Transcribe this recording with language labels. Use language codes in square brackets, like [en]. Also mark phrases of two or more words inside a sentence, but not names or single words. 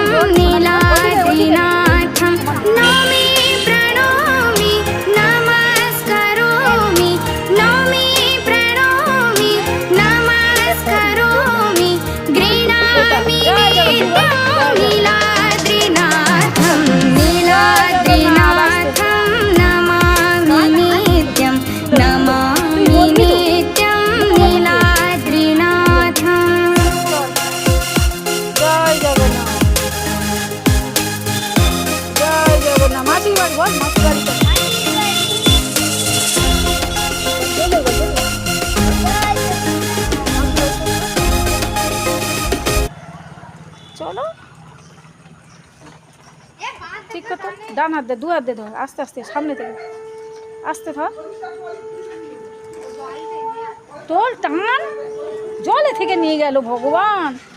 [sa] नीलाद्रिनाथं नौमि प्रणौमि नमस्करोमि नौमि प्रणौमि नमस्करोमि गृह्णामि नित्यं नीलाद्रिनाथं नीलाद्रिनाथं नमामि नित्यं नमामि नित्यं नीलाद्रिनाथं। [bn] জয় জগন্নাথ, জয় জগন্নাথ। মাসির বাড়ি বল, মাসির বাড়ি চল। চলো ঠিক কথা, ডান হাত দে, দু হাত দে ধর, আস্তে আস্তে সামনে থেকে আস্তে ধর, তোর টান জলে থেকে নিয়ে গেল ভগবান।